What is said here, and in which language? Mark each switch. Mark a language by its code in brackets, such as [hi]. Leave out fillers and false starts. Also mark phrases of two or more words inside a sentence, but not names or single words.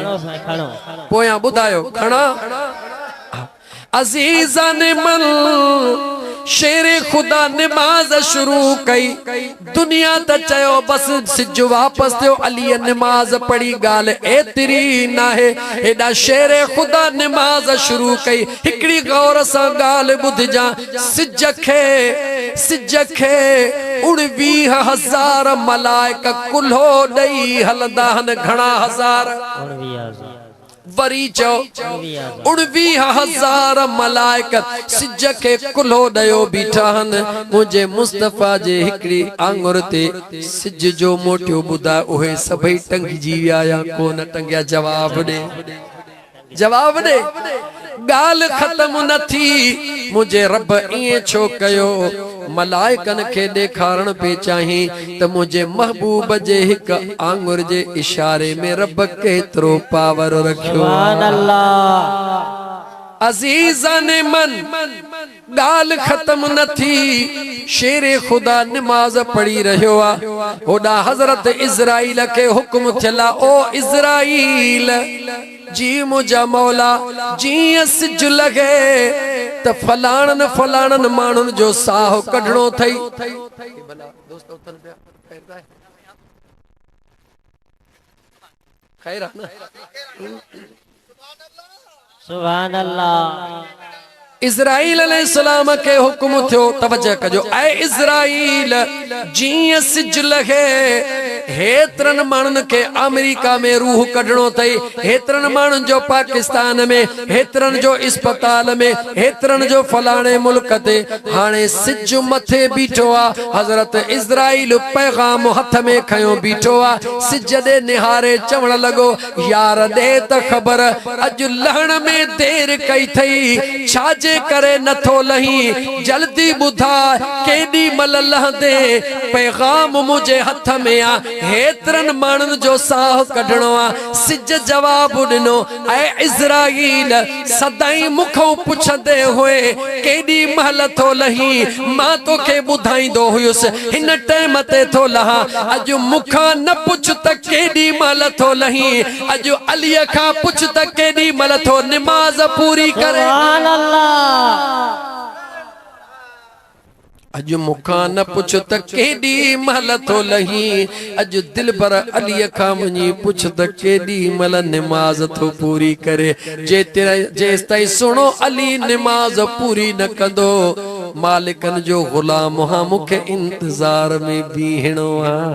[sd] खणो साईं खणो पोयां ॿुधायो खणा अजीज़ान मन शेरे खुदा नमाज शुरू कई दुनिया त चयो बस सिज वापस थियो अली नमाज पढ़ी गाल एतरी नाहे एडा शेरे खुदा नमाज शुरू कई हिकड़ी गौर सा गाल बुधजा सिज खे 19,000 मलाइका कुल्हो दई हलदा हन घणा हजार वरी चो 19,000 मलाइका सिज के कुल्हो दयो बीठा हन मुझे मुस्तफा जे हिकड़ी आंगुर ते सिज जो मोटियो बुदा उहे सभई टंगजी विया या कोन टंगिया जवाब दे गाल खत्म न थी मुझे रब इए छो कयो मलाइकन के देखारण पे चाही त मुझे महबूब जे हिक आंगुर जे इशारे में रब केतरो पावर रखियो [ar] سبحان الله [sd] अजीज़ान मन गाल खत्म न थी शेरे खुदा नमाज पढ़ी रहियो आ होडा हजरत इज़राइल के हुक्म थियला ओ इज़राइल जी मुझा मौला जी सिज लगे त फलाणन मानुन जो साह कढणो थई खैर है ना [ar] سبحان الله [sd] इज़राइल अलैहिस्सलाम के हुक्म थियो तवज्जो कजो ऐ इज़राइल जीअं सिज लगे हेतरन मानन के अमेरिका में रूह कढणो थई हेतरन मानन जो पाकिस्तान में हेतरन जो अस्पताल में हेतरन जो फलाणे मुल्क ते हाणे सिज मथे बीठो आ हजरत इज़राइल पैगाम हथ में खयो बीठो आ सिज दे निहारे चवण लगो यार दे त खबर अज लहण में देर कई थई छाजे करे नथो लही जल्दी बुधा केडी मल लहंदे पैगाम मुझे हथ में आ हेतरन मानन जो साह कढणो आ सिज जवाब दिनो ऐ इज़राइल सदाई मुखो पुछदे होए केडी महल थो लही मां तोखे बुधाईंदो हुयुस हिन टाइम ते थो लहा अज मुखा न पुछ त केडी महल थो लही अज अली खां पुछ त केडी महल थो नमाज पूरी करे [ar] سبحان الله [sd] अज मुखा न पुछ त केडी महल थो लही अज दिल भर अली खां वञी पुछ त केडी महल नमाज थो पूरी करे जेस ताईं सुनो अली नमाज पूरी न कंदो मालिकन जो गुलाम हां मुखे इंतजार में बीहणो आ